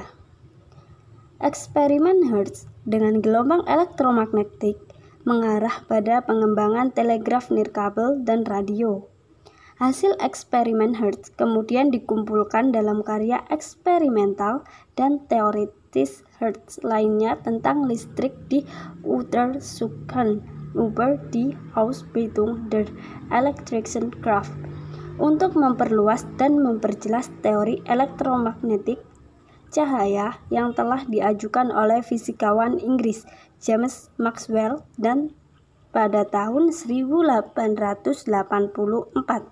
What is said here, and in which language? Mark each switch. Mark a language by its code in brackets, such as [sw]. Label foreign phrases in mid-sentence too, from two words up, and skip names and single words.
[id] Eksperimen Hertz dengan gelombang elektromagnetik mengarah pada pengembangan telegraf nirkabel dan radio. Hasil eksperimen Hertz kemudian dikumpulkan dalam karya eksperimental dan teoritis Hertz lainnya tentang listrik di Untersuchungen über die Ausbreitung der elektrischen Kraft untuk memperluas dan memperjelas teori elektromagnetik cahaya yang telah diajukan oleh fisikawan Inggris James Maxwell dan pada tahun 1884.